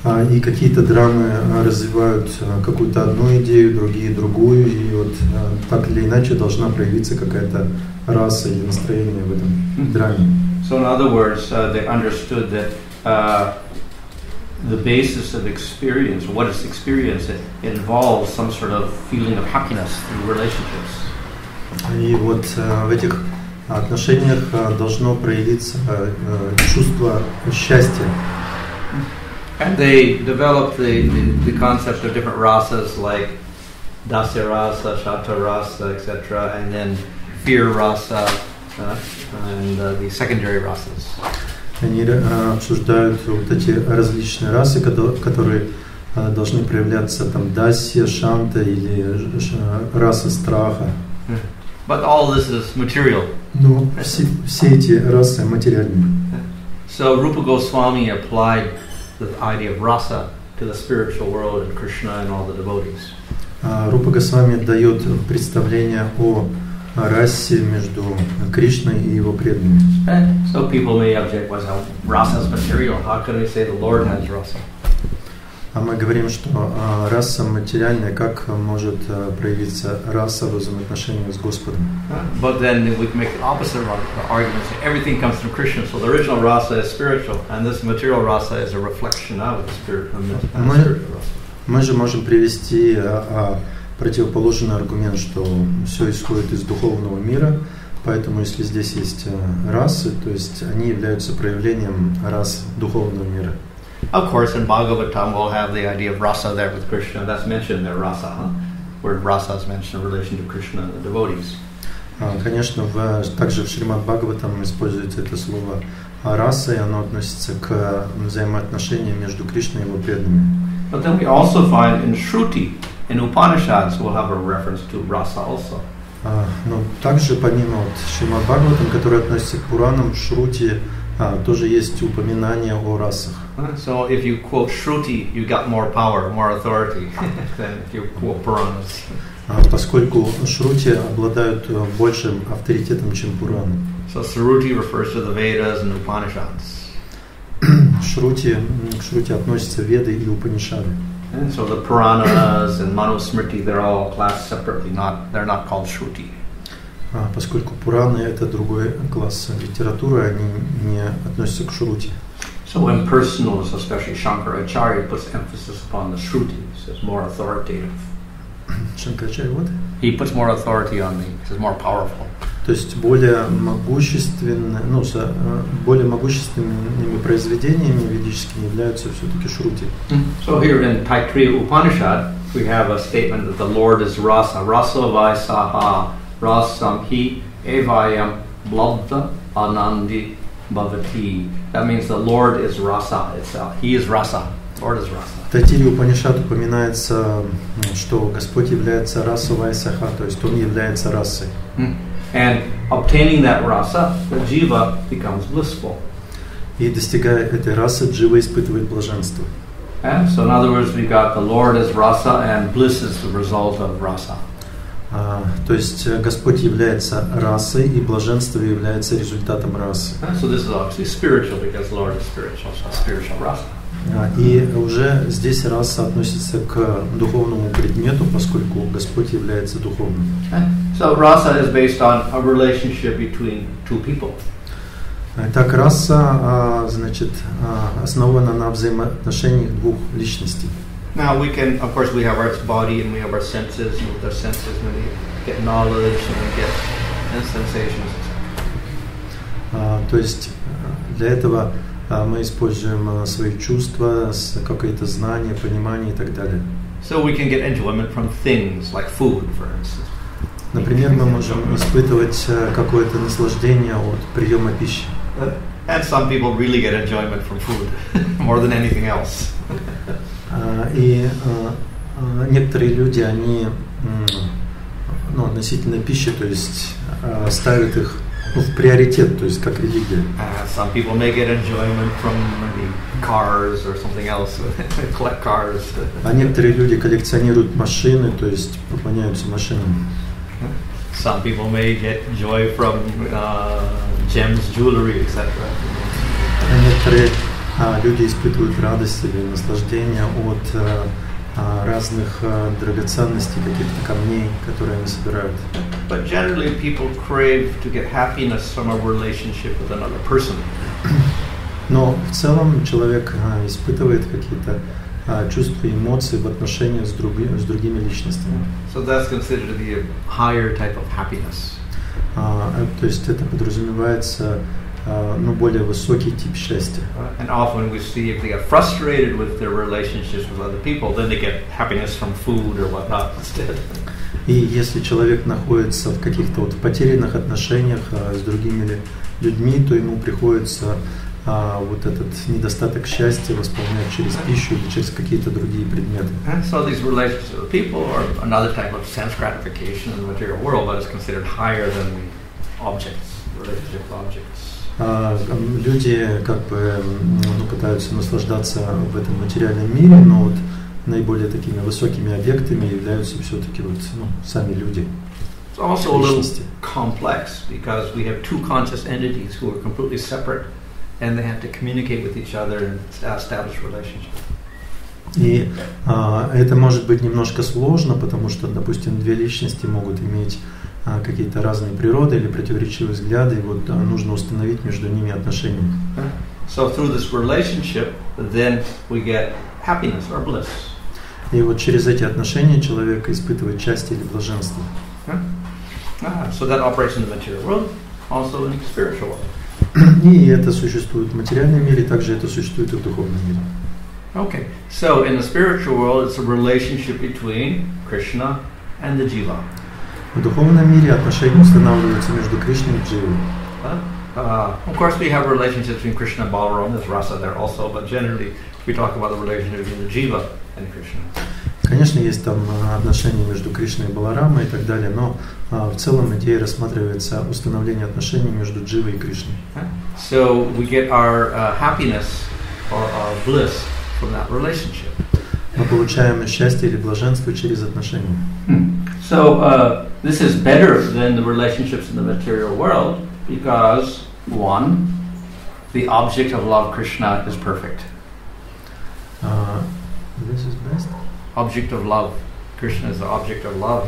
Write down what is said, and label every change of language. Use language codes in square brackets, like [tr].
[ru] И какие-то драмы развивают какую-то одну идею, другие другую, и вот так или иначе должна проявиться какая-то раса или настроение в этом драме. [en] So in other words, they understood that the basis of experience, what is experience, it involves some sort of feeling of happiness through relationships. [ru] И вот в этих отношениях должно проявиться чувство счастья. [en] And they developed the concept of different rasas like dasya rasa, shata rasa, etc., and then fear rasa and the secondary rasas. [ru] Они обсуждают вот эти различные расы, которые должны проявляться там дасья, шанта или раса страха. [en] But all this is material. [ru] Но все эти расы материальные. [en] So Rupa Goswami applied the idea of rasa to the spiritual world and Krishna and all the devotees. [ru] Рупа Госвами дает представление о расе между Кришной и его преданными. [en] So people may object, well, rasa is material. How can we say the Lord has rasa? [ru] А мы говорим, что раса материальная, как может проявиться раса в взаимоотношениях с Господом? [en] But then we can make the opposite argument. Everything comes from Krishna, so the original rasa is spiritual, and this material rasa is a reflection of the spiritual rasa. [ru] Мы же можем привести противоположный аргумент, что все исходит из духовного мира, поэтому если здесь есть расы, то есть они являются проявлением рас духовного мира. [en] Of course, in Bhagavatam we'll have the idea of rasa there with Krishna. That's mentioned there, rasa. Word rasa is mentioned in relation to Krishna and the devotees. [ru] Конечно, также в Шримад Бхагаватам используется это слово раса, и оно относится к взаимоотношениям между Кришной и его преданными. [en] But then we also find in Shruti, in Upanishads, we'll have a reference to rasa also. [ru] Но также помимо Шримад Бхагаватам, который относится к Пуранам, в Шрути тоже есть упоминание о расах. [en] So if you quote Shruti, you got more power, more authority than if you quote Puranas. [ru] поскольку шрути обладают большим авторитетом, чем Пураны. [en] So Shruti refers to the Vedas and Upanishads. [ru] К шрути относятся Веды и Упанишады. [en] And so the Puranas and Manusmriti, they're all classed separately. They're not called Shruti. [ru] Поскольку Пураны это другой класс литературы, они не относятся к шрути. [en] So impersonalists, especially Shankaracharya, puts emphasis upon the Shrutis as more authoritative. [ru] Шанкарачарья, вот? [en] He puts more authority on these, it's more powerful. [ru] То есть более могущественными произведениями ведическими являются все-таки шрути. [en] So here in Taittiriya Upanishad, we have a statement that the Lord is Rasa, [sa] Rasa Vaisaha, Rasam Hi Evayam Blabda Anandi Bhavati. [en] That means the Lord is Rasa itself. He is Rasa. Lord is Rasa. [ru] В Тайтирии Упанишад упоминается, что Господь является Раса Вайсаха, то есть Он является расой. [en] And obtaining that rasa, the jiva becomes blissful. [ru] И достигая этой расы, джива испытывает блаженство. [en] And so in other words, we got the Lord is rasa and bliss is the result of rasa. [ru] То есть Господь является расой, и блаженство является результатом расы. [en] So this is obviously spiritual because the Lord is spiritual, so spiritual rasa. [ru] И уже здесь раса относится к духовному предмету, поскольку Господь является духовным. [en] So rasa is based on a relationship between two people. [ru] Так раса, значит, основана на взаимоотношениях двух личностей. [en] Now we can, of course, we have our body and we have our senses, and with our senses we get knowledge and we get sensations. [ru] То есть для этого мы используем свои чувства, какое-то знание, понимание и так далее. [en] So we can get enjoyment from things like food, for instance. [ru] Например, мы можем испытывать какое-то наслаждение от приема пищи. [en] And some people really get enjoyment from food more than anything else. [ru] И некоторые люди, они относительно пищи, то есть ставят их в приоритет, то есть как религия. [en] Some people may get enjoyment from maybe cars or something else, collect cars. [ru] А некоторые люди коллекционируют машины, то есть поклоняются машинам. [en] Some people may get joy from gems, jewelry, etc. [ru] А некоторые люди испытывают радость или наслаждение от разных драгоценностей, каких-то камней, которые они собирают. [en] But generally people crave to get happiness from a relationship with another person. [ru] Но в целом человек испытывает какие-то чувства и эмоции в отношениях с другими личностями. [en] So that's considered to be a higher type of happiness. [ru] То есть это подразумевается более высокий тип счастья. [en] And often we see if they get frustrated with their relationships with other people, then they get happiness from food or whatnot instead. [ru] И если человек находится в каких-то потерянных отношениях с другими людьми, то ему приходится вот этот недостаток счастья восполнять через пищу или через какие-то другие предметы. [en] And so these relationships with people are another type of sense gratification in the material world, but it's considered higher than the objects, relationship with objects. [ru] Люди как бы пытаются наслаждаться в этом материальном мире, но вот наиболее такими высокими объектами являются все-таки сами люди. [en] It's also a little complex because we have two conscious entities who are completely separate and they have to communicate with each other and establish relationships. [ru] И это может быть немножко сложно, потому что, допустим, две личности могут иметь какие-то разные природы или противоречивые взгляды, и вот нужно установить между ними отношения. [en] So through this relationship, then we get happiness or bliss. [ru] И вот через эти отношения человек испытывает счастье или блаженство. [en] So that operates in the material world, also in the spiritual world. [ru] И это существует в материальном мире, также это существует и в духовном мире. [en] Okay, so in the spiritual world, it's a relationship between Krishna and the jiva. [ru] В духовном мире отношения устанавливаются между Кришной и Дживой. [en] Of course, we have relationships between Krishna and Balaram. There's rasa there also, but generally, we talk about the relationship between the jiva and Krishna. [ru] Конечно, есть там отношения между Кришной и Баларамой и так далее, но в целом идея рассматривается установление отношений между Дживой и Кришной. [en] So we get our happiness or our bliss from that relationship. [ru] Мы получаем счастье или блаженство через отношения. [en] So this is better than the relationships in the material world because, one, the object of love, Krishna, is perfect. This is best. Object of love. Krishna is the object of love.